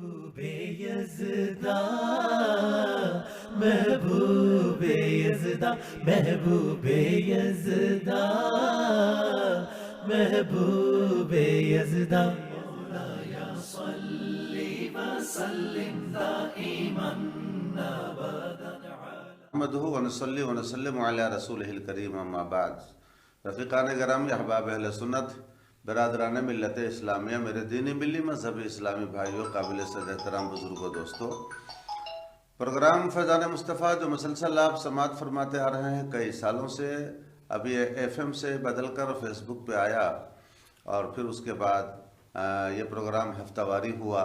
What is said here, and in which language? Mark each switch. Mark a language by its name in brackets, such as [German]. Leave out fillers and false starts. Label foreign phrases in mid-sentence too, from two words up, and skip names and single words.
[Urdu] محبوب یزدا محبوب یزدا محبوب یزدا محبوب یزدا [Arabic] مولاي صل وسلم دائما ابدا نحمده ونصلي ونسلم على رسوله الكريم اما بعد. [Urdu] رفیقان گرامی، احباب اہل سنت، برادران ملت اسلامیہ، میرے دینی ملی مذہبی اسلامی بھائیوں، قابل صد احترام بزرگوں، دوستوں، پروگرام فیضان مصطفیٰ جو مسلسل آپ سماعت فرماتے آ رہے ہیں کئی سالوں سے، ابھی ایف ایم سے بدل کر فیس بک پہ آیا اور پھر اس کے بعد یہ پروگرام ہفتہ واری ہوا.